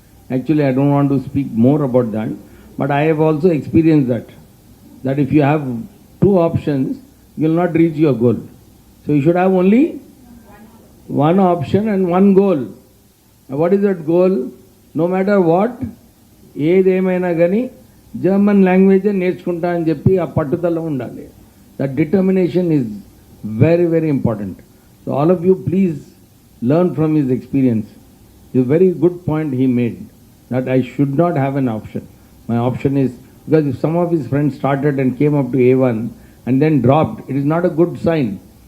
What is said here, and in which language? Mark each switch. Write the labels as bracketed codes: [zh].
[en] Actually, I don't want to speak more about that, but I have also experienced that if you have 2 options, you'll not reach your goal. So you should have only one option and one goal. Now, what is that goal? No matter what, [te] ఏదేమైనా కానీ German లాంగ్వేజే నేర్చుకుంటా అని చెప్పి ఆ పట్టుదల ఉండాలి. [en] That determination is very, very important. So all of you please learn from his experience. It's a very good point he made, that I should not have an option. My option is, because if some of his friends started and came up to A1 and then dropped, it is not a good sign.